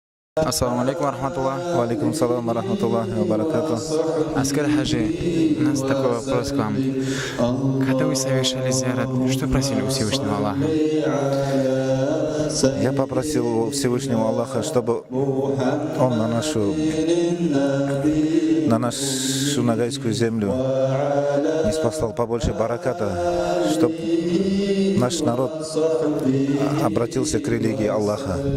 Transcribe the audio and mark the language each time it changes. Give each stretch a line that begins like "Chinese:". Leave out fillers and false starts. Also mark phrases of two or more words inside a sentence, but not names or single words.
Arabic: السلام عليكم رحمة الله. وعليكم السلام ورحمة الله وبركاته.
Russian: Аскар Хаджи, у нас такой вопрос к вам. Когда вы совершали зиярат, что просили у Всевышнего Аллаха? Я попросил у Всевышнего Аллаха, чтобы Он на нашу нагайскую землю не спасал побольше бараката, чтобы наш народ обратился к религии Аллаха,